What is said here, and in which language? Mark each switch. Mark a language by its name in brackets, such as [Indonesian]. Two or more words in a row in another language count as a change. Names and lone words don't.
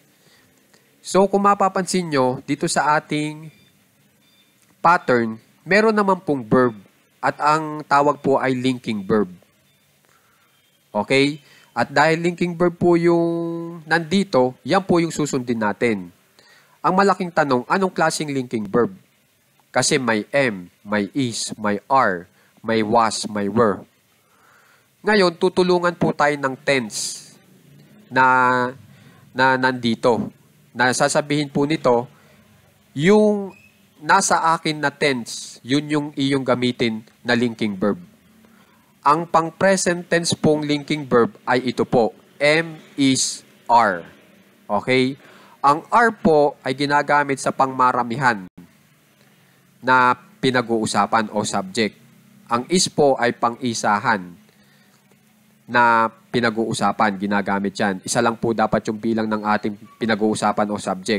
[Filipino] So, kung mapapansin nyo, dito sa ating pattern, meron naman pong verb at ang tawag po ay [English] linking verb. [Filipino] Okay? At dahil [English] linking verb [Filipino] po yung nandito, yan po yung susundin natin. Ang malaking tanong, anong klaseng [English] linking verb? [Filipino] Kasi may am, may is, may are, may was, may were. Ngayon, tutulungan po tayo ng tense na nandito. Na sasabihin po nito, yung nasa akin na tense, yun yung iyong gamitin na [English] linking verb. [Filipino] Ang pang- [English] present tense [Filipino] pong [English] linking verb [Filipino] ay ito po, [English] am, is, are. [Filipino] Okay? Ang are po ay ginagamit sa pangmaramihan na pinag-uusapan o subject. Ang is po ay pang-isahan na pinag-uusapan, ginagamit yan. Isa lang po dapat yung bilang ng ating pinag-uusapan o subject.